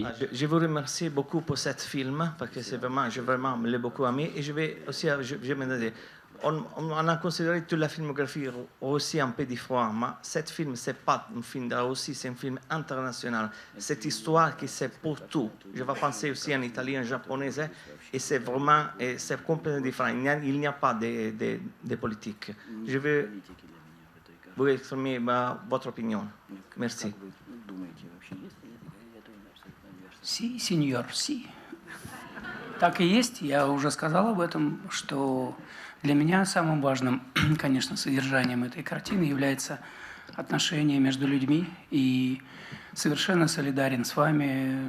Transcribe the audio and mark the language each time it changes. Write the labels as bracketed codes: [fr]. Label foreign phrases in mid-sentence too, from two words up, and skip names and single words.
[fr] Je vous remercie beaucoup pour ce film parce que c'est vraiment, je vraiment me l'ai beaucoup aimé, et je vais aussi, je me dire, on a considéré toute la filmographie aussi un peu différente, mais ce film c'est pas un film de la Russie, c'est un film international. Cette histoire qui c'est pour tout. Je vais penser aussi en italien, en japonais, et c'est vraiment, c'est complètement différent. Il n'y a pas de politique. Je veux vous exprimer votre opinion. Merci. [es] Sí, señor, sí. [ru] Так и есть. Я уже сказал об этом, что для меня самым важным, конечно, содержанием этой картины является отношение между людьми. И совершенно солидарен с вами.